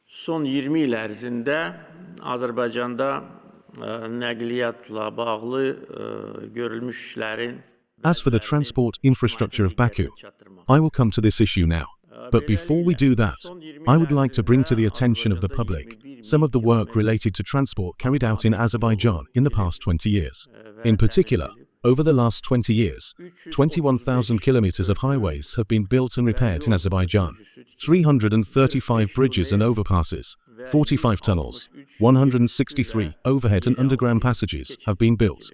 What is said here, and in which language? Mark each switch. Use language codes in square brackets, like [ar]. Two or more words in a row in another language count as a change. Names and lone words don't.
[az] Son 20 il ərzində Azərbaycanda nəqliyyatla bağlı görülmüş işlərin. [en] As for the transport infrastructure of Baku, I will come to this issue now. But before we do that, I would like to bring to the attention of the public some of the work related to transport carried out in Azerbaijan in the past 20 years. In particular, over the last 20 years, 21,000 kilometers of highways have been built and repaired in Azerbaijan, 335 bridges and overpasses, 45 tunnels, 163 overhead and underground passages have been built.